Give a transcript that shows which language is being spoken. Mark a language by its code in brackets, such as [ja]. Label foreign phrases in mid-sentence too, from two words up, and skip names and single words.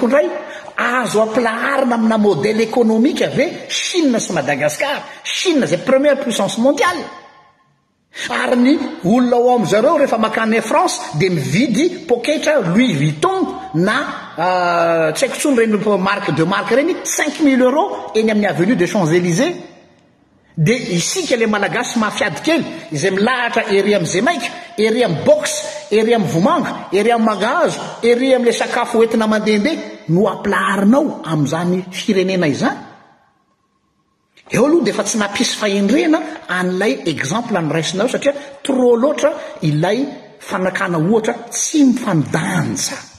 [mg] ndray azo aplaharina amina [fr] modèle économique [mg] ave Chine sy Madagascar Chine zay [fr] première puissance mondiale [mg] ary ny olona ao am'zareo rehefa makany France de mividy poketra Louis Vuitton na tsy haiko tsony reny [fr] marque de marque [mg] reny 5 000 € eny amin'ny avenue des Champs-Élysées de isika le malagasy mafiady kely izay milahatra ery am'izay maika ery amin'ny box ery amin'ny vomanga ery amin'ny magazo ery amin'le sakafo entina mandehandeha no aplaharinao am'izany firenena izany eo aloha de fa tsy nampisy fahendrena an'ilay exemple anyraisinao satria trop loatra ilay fanakana ohatra tsy mifandanja